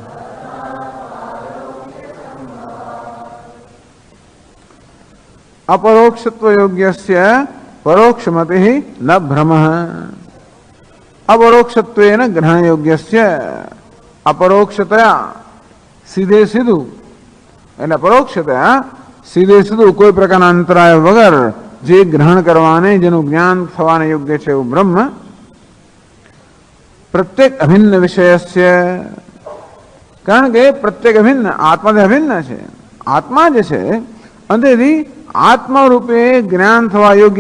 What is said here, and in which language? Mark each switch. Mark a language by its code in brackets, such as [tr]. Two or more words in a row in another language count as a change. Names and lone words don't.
[sa] अपरोक्षत्व योग्यस्य परोक्षमति न भ्रमः अपरोक्षत्वेन ग्रहण योग्यस्य अपरोक्षतया [gu] સીધે સીધું એટલે પરોક્ષતયા સીધે સીધું કોઈ પ્રકારના અંતરાય વગર જે ગ્રહણ કરવાને જેનું જ્ઞાન થવાને યોગ્ય છે એવું બ્રહ્મ [sa] प्रत्येक अभिन्न विषयस्य [gu] કારણ કે પ્રત્યેક અભિન્ન આત્માથી અભિન્ન છે આત્મા જે છે અંતેથી આત્મા રૂપે જ્ઞાન થવા યોગ્ય